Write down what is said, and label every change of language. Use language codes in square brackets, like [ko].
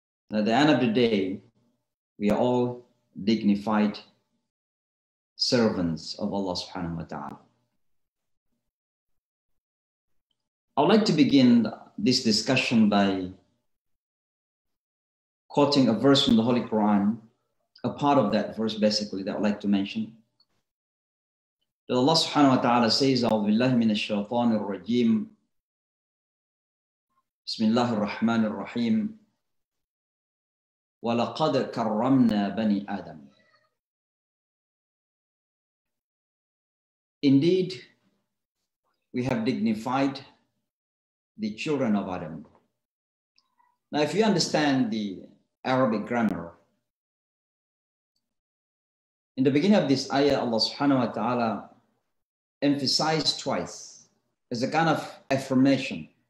[en] And at the end of the day, we are all dignified servants of Allah subhanahu wa ta'ala. I would like to begin this discussion by quoting a verse from the Holy Quran, a part of that verse basically that I'd like to mention. [ar] That Allah subhanahu wa ta'ala says, أعوذ بالله من الشيطان الرجيم بسم الله الرحمن الرحيم وَلَقَدْ كَرَّمْنَا بَنِي آدَمَ. [en] Indeed, we have dignified the children of Adam. Now, if you understand the Arabic grammar, in the beginning of this ayah, Allah subhanahu wa ta'ala emphasized twice as a kind of affirmation.